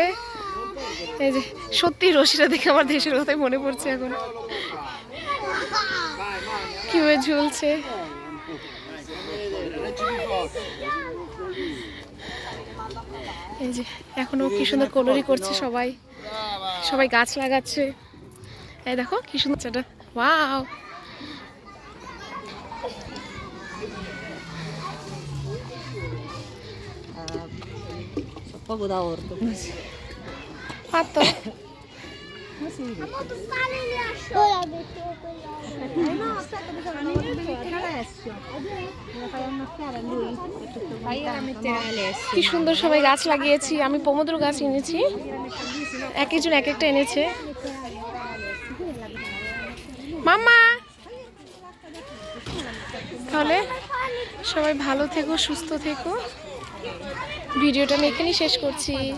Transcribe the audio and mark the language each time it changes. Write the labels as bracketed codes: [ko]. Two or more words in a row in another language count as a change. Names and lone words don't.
[bn] এই যে সত্যি রশিটা দেখে আমার দেশের কথাই মনে পড়ছে এখন, কিভাবে ঝুলছে। এই যে এখনো কি সুন্দর কলোরি করছে সবাই, সবাই গাছ লাগাচ্ছে। এই দেখো কি সুন্দর চাটা। ওয়াও, [it] poco da orto fatto। no aspetta bisogna mettere Alessio lo fai ammaccare a lui fai a mettere Alessio [bn] কি সুন্দর সবাই গাছ লাগিয়েছি। আমি পমোদর গাছ এনেছি, এক একজন এক একটা এনেছে। মাম্মা, তাহলে সবাই ভালো থেকো, সুস্থ থেকো। ভিডিওটা আমি এখানেই শেষ করছি।